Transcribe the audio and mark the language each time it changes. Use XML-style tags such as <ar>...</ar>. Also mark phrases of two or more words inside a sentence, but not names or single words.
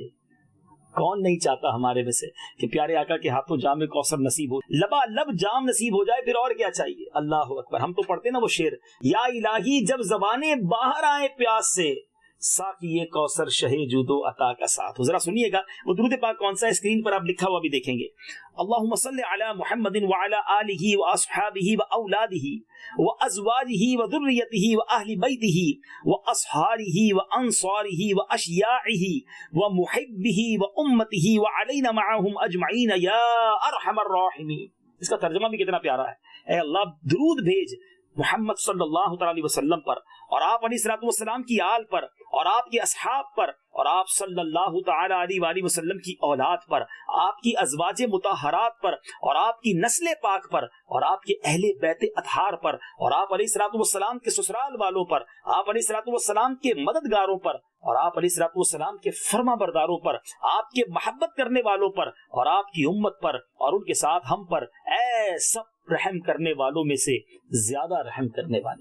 <ur>کون نہیں چاہتا ہمارے میں سے کہ پیارے آقا کے ہاتھوں جام کوثر نصیب ہو، لبالب جام نصیب ہو جائے، پھر اور کیا چاہیے؟</ur> <ar>اللہ اکبر۔</ar> <ur>ہم تو پڑھتے نا وہ شعر، یا الہی جب زبانیں باہر آئے پیاس سے، ساقی کوثر شہ جود و عطا کا ساتھ ہو۔ ذرا سنیے گا وہ درود پاک کون سا ہے، اسکرین پر آپ لکھا ہوا بھی دیکھیں گے۔</ur> <ar>اللہم صلی علی محمد وعلی آلہ واصحابہ واولادہ وازواجہ وذریتہ واہل بیتہ واصحارہ وانصارہ واشیاعہ ومحبہ وامتہ وعلینا معہم اجمعین یا ارحم الراحمین۔</ar> <ur>اس کا ترجمہ بھی کتنا پیارا ہے۔ اے اللہ درود بھیج محمد</ur> <ar>صلی اللہ تعالی علیہ وسلم</ar> <ur>پر اور آپ</ur> <ar>علیہ الصلوۃ والسلام</ar> <ur>کی آل پر اور آپ کے اصحاب پر اور آپ</ur> <ar>صلی اللہ تعالی علیہ وآلہ وسلم</ar> <ur>کی اولاد پر، آپ کی ازواج مطہرات پر اور آپ کی نسل پاک پر اور آپ کے اہل بیت اطہار پر اور آپ</ur> <ar>علیہ الصلوۃ والسلام</ar> <ur>کے سسرال والوں پر، آپ</ur> <ar>علیہ الصلوۃ والسلام</ar> <ur>کے مددگاروں پر اور آپ</ur> <ar>علیہ الصلوۃ والسلام</ar> <ur>کے فرما برداروں پر، آپ کے محبت کرنے والوں پر اور آپ کی امت پر اور ان کے ساتھ ہم پر، اے سب رحم کرنے والوں میں سے زیادہ رحم کرنے والے۔</ur>